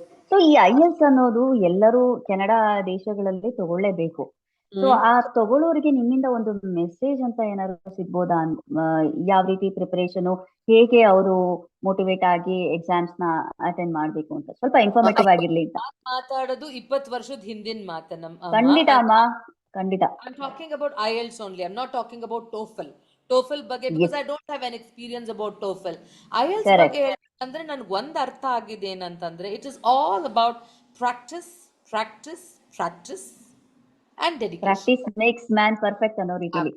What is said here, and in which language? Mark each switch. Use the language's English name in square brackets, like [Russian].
[Kannada] So ಈ IELTS ಅನ್ನೋದು ಎಲ್ಲರೂ ಕೆನಡಾ ದೇಶಗಳಲ್ಲಿ ತಗೊಳ್ಳೇಬೇಕು. ಸೊ ಹ್ಮ್ ಆ ತಗೊಳ್ಳೋರಿಗೆ ನಿಮ್ಮಿಂದ ಒಂದು ಮೆಸೇಜ್ ಅಂತ ಏನಾದ್ರು ಸಿಗ್ಬೋದಾ? ಯಾವ ರೀತಿ ಪ್ರಿಪರೇಷನ್, ಹೇಗೆ ಅವರು ಮೋಟಿವೇಟ್ ಆಗಿ ಎಕ್ಸಾಮ್ಸ್ ನ ಅಟೆಂಡ್ ಮಾಡ್ಬೇಕು ಅಂತ, ಸ್ವಲ್ಪ ಇನ್ಫಾರ್ಮೇಟಿವ್ ಆಗಿರ್ಲಿ ಅಂತ. ನಾನ್ ಮಾತಾಡೋದು 20 ವರ್ಷದ ಹಿಂದಿನ ಮಾತು ನಮ್ಮ ಅಮ್ಮ. ಖಂಡಿತ ಅಮ್ಮ, ಖಂಡಿತ. [English] I'm talking about IELTS only. I'm not talking about TOEFL. TOEFL ಬಗ್ಗೆ, because yes, I don't have an experience about TOEFL. [Kannada] IELTS ಬಗ್ಗೆ [English] Correct. [Kannada] ಹೇಳ್ಬೇಕಂದ್ರೆ ನನ್ಗೆ ಒಂದು ಅರ್ಥ ಆಗಿದೆ ಏನಂತಂದ್ರೆ, [English] it is all about practice, practice, practice and dedication. Practice makes man perfect [Kannada] ಅನ್ನೋ ರೀತಿಲಿ.